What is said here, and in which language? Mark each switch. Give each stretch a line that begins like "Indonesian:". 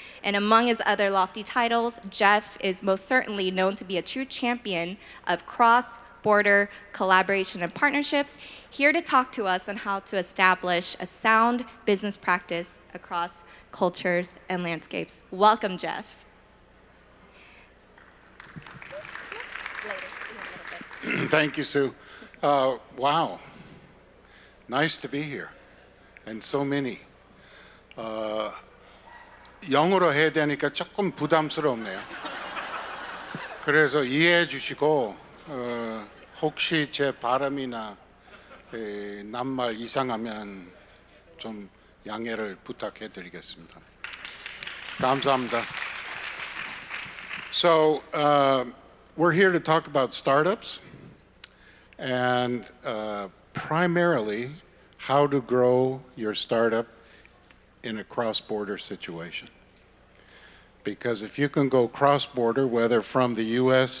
English: And among his other lofty titles, Jeff is most certainly known to be a true champion of cross-border collaboration and partnerships, here to talk to us on how to establish a sound business practice across cultures and landscapes. Welcome, Jeff. Thank you, Sue. Wow, nice to be here, and so many.
Korean: 영어로 해야 되니까 조금 부담스럽네요. 그래서 이해해 주시고 혹시 제 발음이나 낱말 이상하면 좀 양해를 부탁해 드리겠습니다. 감사합니다.
English: So we're here to talk about startups and primarily how to grow your startup in a cross-border situation. Because if you can go cross-border, whether from the U.S.